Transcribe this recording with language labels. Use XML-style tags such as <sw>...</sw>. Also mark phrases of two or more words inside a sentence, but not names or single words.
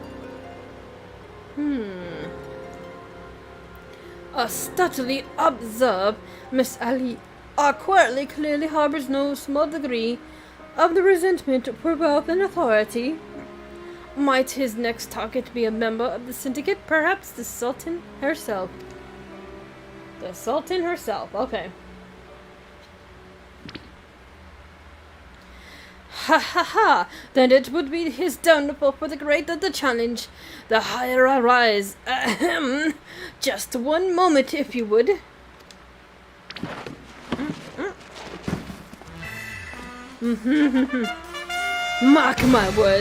<en>Subtly observe, Miss Ali quietly clearly harbors no small degree of the resentment for wealth and authority. Might his next target be a member of the syndicate? Perhaps the Sultan herself. The Sultan herself, okay. Ha ha ha! Then it would be his downfall for the greater the challenge. The higher I rise. Ahem! Just one moment, if you would. Mark my words.</en>